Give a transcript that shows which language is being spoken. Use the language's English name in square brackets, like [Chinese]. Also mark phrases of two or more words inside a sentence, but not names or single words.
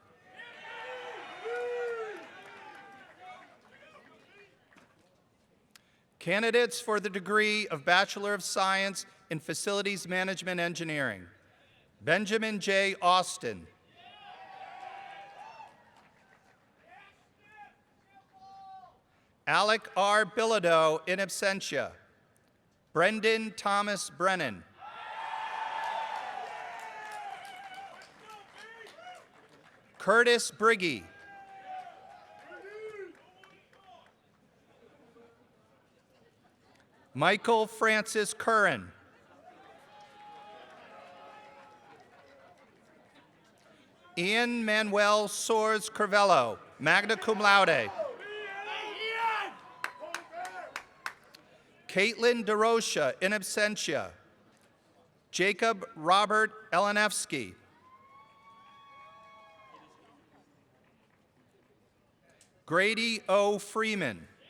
[English] Candidates for the degree of Bachelor of Science in Facilities Management Engineering. Benjamin J. Austin. Alec R. [Latin] Bilodeau, in absentia. [English] Brendan Thomas Brennan. Curtis Briggy. Michael Francis Curran. Ian Manuel Soares Crivello, [Latin] magna cum laude. [English] Caitlin DeRocha, [Latin] in absentia. [English] Jacob Robert Elenevsky. Grady O. Freeman.